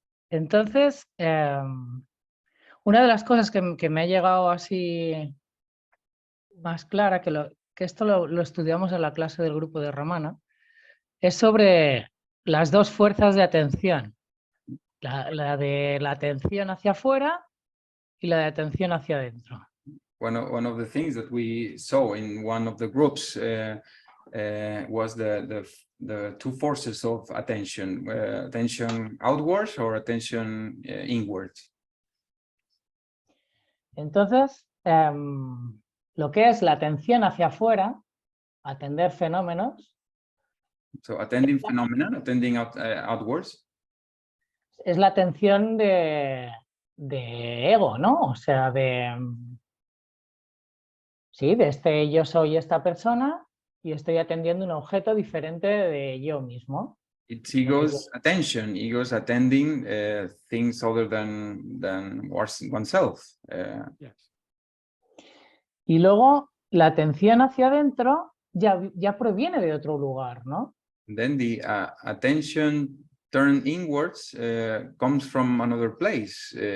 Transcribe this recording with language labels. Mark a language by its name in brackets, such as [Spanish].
[Spanish] Entonces, una de las cosas que me ha llegado así más clara, que esto lo estudiamos en la clase del grupo de Ramana, es sobre las dos fuerzas de atención. La de la atención hacia afuera y la de atención hacia adentro. [English] One of the things that we saw in one of the groups was the two forces of attention, attention outwards or attention inwards. [Spanish] Entonces, lo que es la atención hacia afuera, atender fenómenos, [English] So attending phenomena, attending outwards. [Spanish] es la atención de ego, ¿no? O sea, sí, de este yo soy esta persona y estoy atendiendo un objeto diferente de yo mismo. [English] It's ego's attention, ego's attending things other than oneself. Yes. [Spanish] Y luego la atención hacia adentro ya proviene de otro lugar, ¿no? [English] Then the attention turned inwards comes from another place.